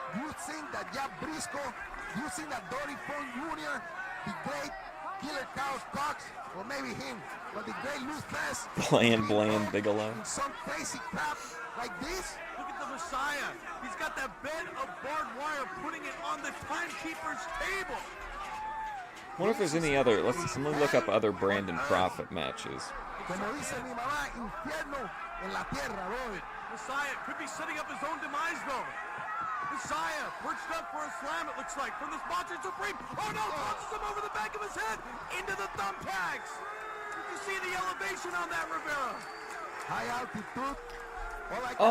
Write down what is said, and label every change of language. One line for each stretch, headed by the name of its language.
English: You think that Jack Briscoe, you think that Dory Funk Jr., the great Killer Cow Cox, or maybe him, but the great Lou Thesz, Bland Bigelow. in some crazy crap like this? Look at the Messiah. He's got that bed of barbed wire, putting it on the timekeeper's table. I wonder if there's any other. Let me look up other Brandon Prophet matches.
Spanish: Como dice mi mamá, infierno en la tierra, brother.
English: Messiah could be setting up his own demise, though. Messiah perched up for a slam, it looks like, from this monster Supreme. Oh no, launches him over the back of his head into the thumbtacks. You see the elevation on that, Rivera. High altitude. All I can